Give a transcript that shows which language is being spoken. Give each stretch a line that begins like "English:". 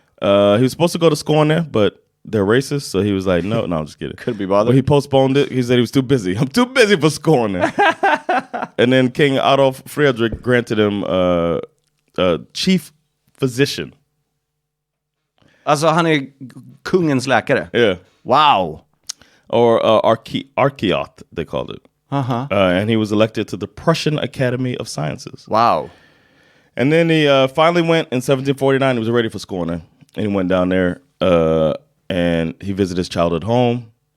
English: He was supposed to go to Skåne, but they're racist, so he was like, no, I'm just kidding. Couldn't be bothered. Well, he postponed it. He said he was too busy. I'm too busy for Skåne. And then King Adolf Fredrik granted him chief physician.
Swedish: Alltså han är kungens läkare?
English: Yeah. Wow. Or archeot, they called it. And he was elected to the Prussian Academy of Sciences. Wow. And then he finally went in 1749. He was ready for Skåne. And he went down there and he visited his childhood home.